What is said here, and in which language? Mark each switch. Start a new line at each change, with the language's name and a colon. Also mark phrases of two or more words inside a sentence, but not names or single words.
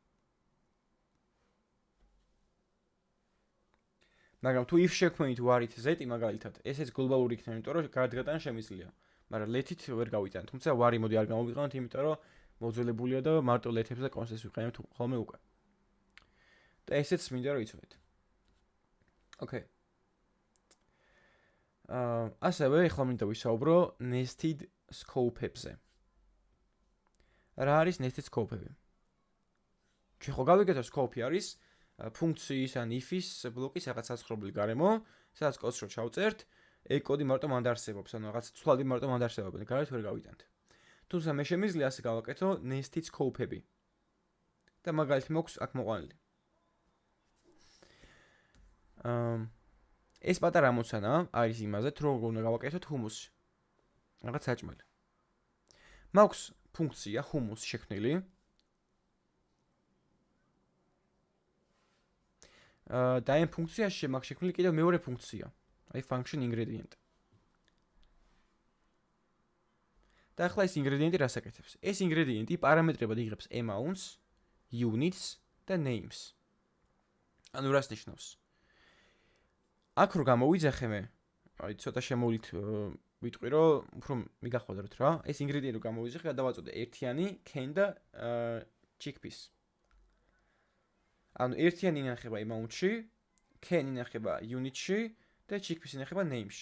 Georgian: მაგრამ თუ if შექმნით varით z მაგალითად, ესეც გლობალური იქნება, იმიტომ რომ გარდგატანა შემიძლია. მაგრამ let-ით ვერ გავიტანთ. თუმცა var მოდი არ გამოვიყენოთ, იმიტომ რომ მოძველებულია და მარტო let-ებს და const-ებს ვიყენებთ ხოლმე უკვე. და ესეც მინდა რომ იცოდეთ. Okay. ასევე ახლა მინდა ვისაუბრო
English: nested scope-ებზე.
Georgian: რა არის
English: nested scope-ები?
Georgian: ჩვენ ხო გავიგეთ, scope-ი არის ფუნქციის ან if-ის ბლოკის რაღაც საცხოვრებელი გარემო, სადაც კოდს რო ჩავწერთ, ეგ კოდი მარტო მანდ არსებობს, ანუ რაღაც ცვლადი მარტო მანდ არსებობენ, გარეთ ვერ გავიტანთ. თუმცა მე შემიძლია ასე გავაკეთო
English: nested scope-ები.
Georgian: და მაგალითი მაქვს აქ მოყვანილი. ეს პატარა ამოცანა არის იმაზე, რომ როგორ უნდა გავაკეთოთ humus-ი. რაღაც საჭმელი. მაქვს ფუნქცია humus შექმნილი. და ამ ფუნქციაში მაქვს შექმნილი კიდევ მეორე ფუნქცია, აი
English: function ingredient.
Georgian: და ახლა ეს ingredient-ი რას აკეთებს? ეს ingredient-ი პარამეტრებად იღებს amounts, units და names. ანუ რას ნიშნავს? აქ რო გამოვიძახე მე, აი ცოტა შემოვლით ვიტყვი რომ უფრო მიგახვედროთ რა. ეს ingredient რო გამოვიძახე, გადავაწოდე ერთიანი can და chickpeas. ანუ ერთიანი ინახება amount-ში, can ინახება unit-ში და chickpeas ინახება name-ში.